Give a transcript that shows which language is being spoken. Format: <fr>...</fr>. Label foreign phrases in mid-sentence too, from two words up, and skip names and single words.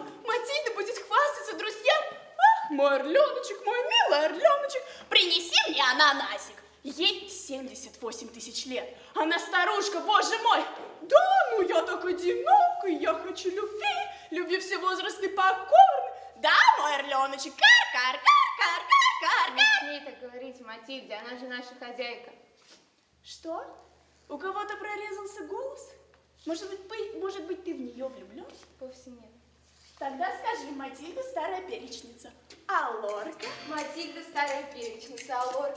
<ru>Матильда будет хвастаться друзьям. Ах, мой орленочек, мой милый орленочек, принеси мне ананасик. Ей 78 тысяч лет. Она старушка, боже мой. Да, ну я так одинока, я хочу любви. Любви все возрасты покорны. Да, мой орленочек, кар-кар-кар-кар-кар-кар. Не смей так говорить, Матильде, она же наша хозяйка. Что? У кого-то прорезался голос? Может быть, ты в нее влюблен? Вовсе нет. Тогда скажи, Матильда старая перечница. А Лорка? Матильда старая перечница, а Лорка?</ru>